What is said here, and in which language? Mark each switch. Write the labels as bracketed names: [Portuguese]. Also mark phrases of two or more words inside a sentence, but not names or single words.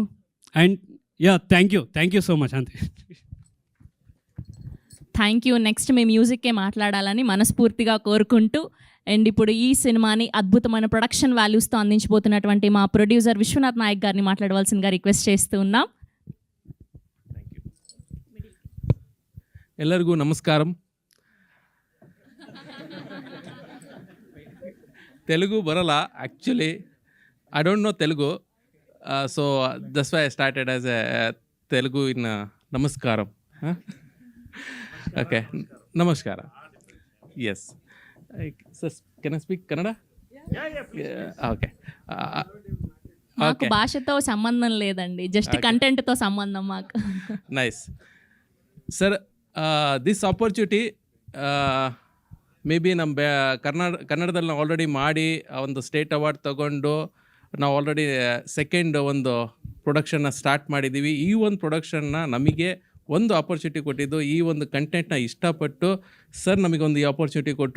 [English] And ya, thank you so much. అంతే. thank you. [Telugu] నెక్స్ట్ మీ మ్యూజిక్కే మాట్లాడాలని మనస్ఫూర్తిగా కోరుకుంటూ, అండ్ ఇప్పుడు ఈ సినిమాని అద్భుతమైన ప్రొడక్షన్ వాల్యూస్తో అందించబోతున్నటువంటి మా ప్రొడ్యూసర్ విశ్వనాథ్ నాయక్ గారిని మాట్లాడవలసిందిగా రిక్వెస్ట్ చేస్తూ ఉన్నాం. [Kannada] ಎಲ್ಲರಿಗೂ ನಮಸ್ಕಾರಂ. ತೆಲುಗು ಬರಲ್ಲ [English] actually, I don't know Telugu, so that's why I started as a Telugu in namaskaram. Okay, namaskara. Yes sir, can I speak Kannada? [Telugu] ఓకే. మాకు భాషతో సంబంధం లేదండి, జస్ట్ కంటెంట్తో సంబంధం మాకు. [English] nice sir. this opportunity maybe [Kannada] ನಮ್ಮ ಕನ್ನಡದಲ್ಲಿ ನಾವು ಆಲ್ರೆಡಿ ಮಾಡಿ ಒಂದು [English] state award [Kannada] ತಗೊಂಡು ನಾವು ಆಲ್ರೆಡಿ ಸೆಕೆಂಡ್ ಒಂದು ಪ್ರೊಡಕ್ಷನ್ನ ಸ್ಟಾರ್ಟ್ ಮಾಡಿದ್ದೀವಿ. ಈ ಒಂದು ಪ್ರೊಡಕ್ಷನ್ನ ನಮಗೆ ಒಂದು ಆಪರ್ಚುನಿಟಿ ಕೊಟ್ಟಿದ್ದು, ಈ ಒಂದು ಕಂಟೆಂಟ್ನ ಇಷ್ಟಪಟ್ಟು ಸರ್ ನಮಗೊಂದು ಈ ಆಪರ್ಚುನಿಟಿ ಕೊಟ್ಟರು.